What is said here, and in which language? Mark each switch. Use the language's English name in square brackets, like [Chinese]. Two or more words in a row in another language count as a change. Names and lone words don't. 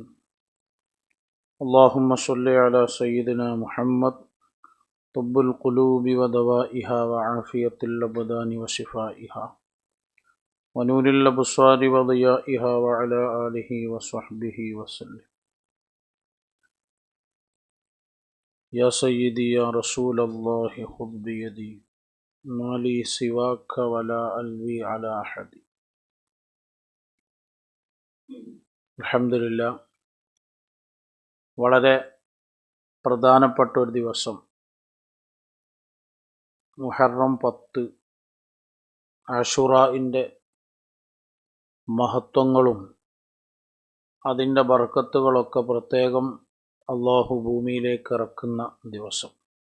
[Arabic] اللهم صل على سيدنا محمد طب القلوب ودوائها وعافية الأبدان وشفائها ونور الأبصار وضيائها وعلى آله وصحبه وسلم. يا سيدي يا رسول الله خذ بيدي ما لي سواك ولا ألوي على أحد. [Malayalam] അൽഹംദുലില്ലാ, വളരെ പ്രധാനപ്പെട്ട ഒരു ദിവസം മുഹറം 10 ആശുറാഇൻ്റെ മഹത്വങ്ങളും അതിൻ്റെ ബർക്കത്തുകളൊക്കെ പ്രത്യേകം അള്ളാഹു ഭൂമിയിലേക്ക് ഇറക്കുന്ന ദിവസം.